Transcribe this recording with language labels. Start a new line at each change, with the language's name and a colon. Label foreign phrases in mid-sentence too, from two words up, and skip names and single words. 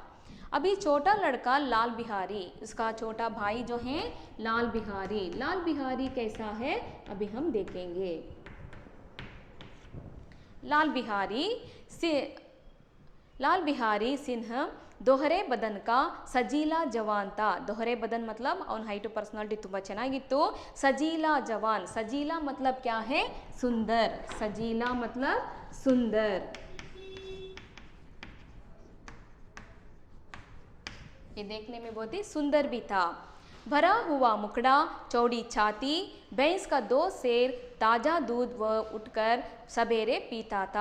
Hindi: अभी छोटा लड़का लाल बिहारी, उसका छोटा भाई जो है लाल बिहारी। लाल बिहारी कैसा है अभी हम देखेंगे। लाल बिहारी सिंह दोहरे बदन का सजीला जवान था। दोहरे बदन मतलब
Kannada: ಅವನ
English: height personality
Kannada: ತುಂಬಾ ಚೆನ್ನಾಗಿತ್ತು।
Hindi: सजीला जवान, सजीला मतलब क्या है? सुंदर। सजीला मतलब सुंदर। ये देखने में बहुत ही सुंदर भी था। भरा हुआ मुखड़ा, चौड़ी छाती, भैंस का 2 सेर ताज़ा दूध वह उठकर सवेरे पीता था।